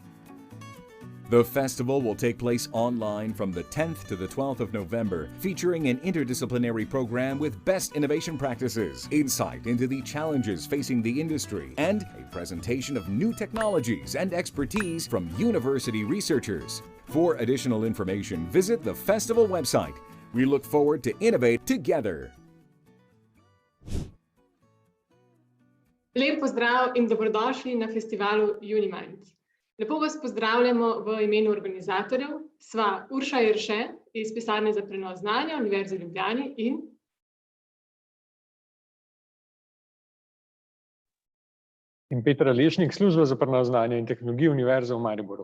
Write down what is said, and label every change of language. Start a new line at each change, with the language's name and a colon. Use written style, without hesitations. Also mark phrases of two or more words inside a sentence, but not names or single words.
English: The festival will take place online from the 10th to the 12th of November, featuring an interdisciplinary program with best innovation practices, insight into the challenges facing the industry, and a presentation of new technologies and expertise from university researchers. For additional information, visit the festival website. We look forward to innovate together.
Slovenian: Lep pozdrav in dobrodošli na festivalu Uni Minds. Lepo vas pozdravljamo v imenu organizatorjev. Sva Urša Jerše iz Pisarne za prenos znanja Univerze v Ljubljani in Peter Alešnik, Služba za prenos znanja in tehnologije Univerze v Mariboru.